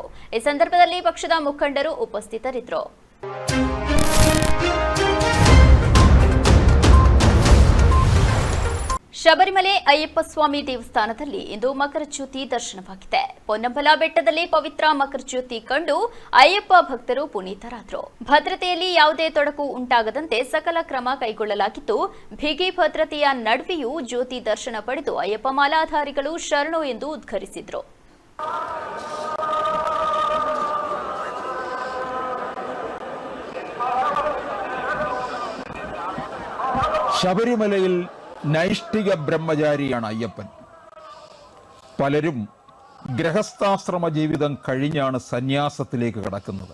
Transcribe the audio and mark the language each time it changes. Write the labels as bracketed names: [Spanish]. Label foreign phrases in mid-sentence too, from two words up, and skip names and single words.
[Kannada] ಈ ಸಂದರ್ಭದಲ್ಲಿ ಪಕ್ಷದ ಮುಖಂಡರು ಉಪಸ್ಥಿತರಿದ್ದರು. ಶಬರಿಮಲೆ ಅಯ್ಯಪ್ಪ ಸ್ವಾಮಿ ದೇವಸ್ಥಾನದಲ್ಲಿ ಇಂದು ಮಕರ ಜ್ಯೋತಿ ದರ್ಶನವಾಗಿದೆ. ಪೊನ್ನಂಬಲ ಬೆಟ್ಟದಲ್ಲಿ ಪವಿತ್ರ ಮಕರ ಜ್ಯೋತಿ ಕಂಡು ಅಯ್ಯಪ್ಪ ಭಕ್ತರು ಪುನೀತರಾದರು. ಭದ್ರತೆಯಲ್ಲಿ ಯಾವುದೇ ತೊಡಕು ಉಂಟಾಗದಂತೆ ಸಕಲ ಕ್ರಮ ಕೈಗೊಳ್ಳಲಾಗಿದ್ದು, ಬಿಗಿ ಭದ್ರತೆಯ ನಡುವೆಯೂ ಜ್ಯೋತಿ ದರ್ಶನ ಪಡೆದು ಅಯ್ಯಪ್ಪ ಮಾಲಾಧಾರಿಗಳು ಶರಣು ಎಂದು ಉದ್ಘರಿಸಿದರು. [Malayalam] ശബരിമലയിൽ നൈഷ്ഠിക ബ്രഹ്മചാരിയാണ് അയ്യപ്പൻ. പലരും ഗൃഹസ്ഥാശ്രമ ജീവിതം കഴിഞ്ഞാണ് സന്യാസത്തിലേക്ക് കടക്കുന്നത്.